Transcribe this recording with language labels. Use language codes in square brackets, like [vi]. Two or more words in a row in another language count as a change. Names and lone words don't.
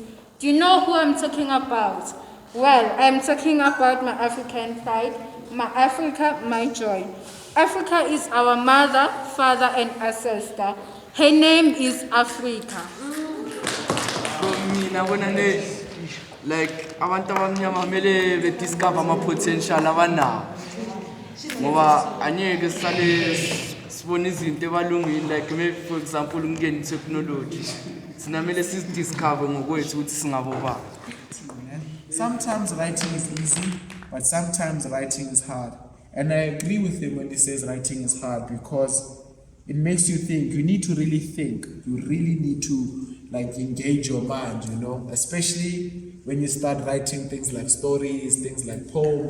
[en] Do you know who I'm talking about? Well, I'm talking about my African pride, my Africa, my joy. Africa is our mother, father, and ancestor. Her name is Africa. [zu] Like abantu abamnyama kumele bediscover ama potential abanawo ngoba anyeke sale sibona izinto ebalungile, [en] like maybe for example [zu] ungene technology sina kumele sidiscover ngokwethu ukuthi singabo ba. [en] Sometimes writing is easy, but sometimes writing is hard. And I agree with him when he says writing is hard, because it makes you think. You need to really think. You really need to engage your mind, you know, especially when you start writing things like stories, things like poems.